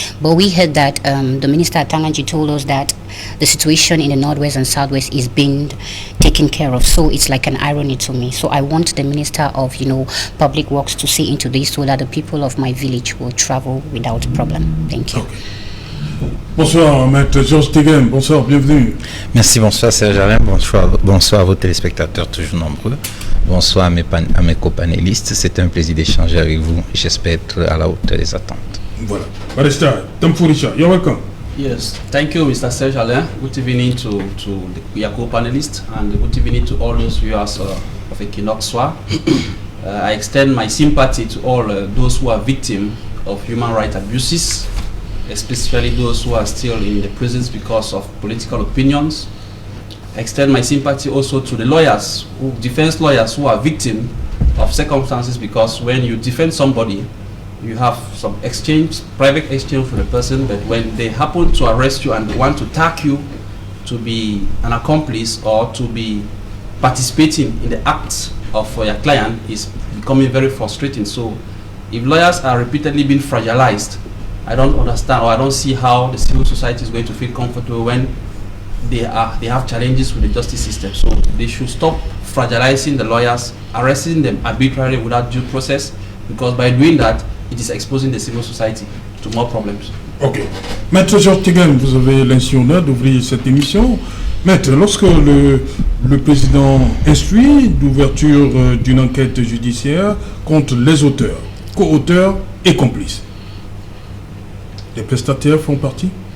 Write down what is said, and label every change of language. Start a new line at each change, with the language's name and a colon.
English: But we heard that the Minister Tanganji told us that the situation in the northwest and southwest is being taken care of. So it's like an irony to me. So I want the Minister of, you know, Public Works to see into this so that the people of my village will travel without problem. Thank you.
French: Okay. Bonsoir, Maître Georges Tegem. Bonsoir, bienvenue. Merci, bonsoir Serge Alain. Bonsoir à vos téléspectateurs toujours nombreux. Bonsoir à mes copanélistes. C'est un plaisir d'échanger avec vous. J'espère être à la hauteur des attentes. Voilà.
English: Barista, Tamfourisha, you're welcome. Yes, thank you, Mr. Serge Alain. Good evening to the co-panelists, and good evening to all those viewers of Equinoxwa. I extend my sympathy to all those who are victims of human rights abuses, especially those who are still in the prisons because of political opinions. I extend my sympathy also to the lawyers, defense lawyers who are victims of circumstances, because when you defend somebody, you have some exchange, private exchange for the person, but when they happen to arrest you and want to tag you to be an accomplice or to be participating in the acts of your client, is becoming very frustrating. So if lawyers are repeatedly being fragilized, I don't understand, or I don't see how the civil society is going to feel comfortable when they have challenges with the justice system. So they should stop fragilizing the lawyers, arresting them arbitrarily without due process, because by doing that, it is exposing the civil society to more problems. Ok.
French: Maître Georges Tegem, vous avez l'intention d'ouvrir cette émission. Maître, lorsque le président instruit d'ouverture d'une enquête judiciaire contre les auteurs, co-auteurs et complices, les prestataires font partie?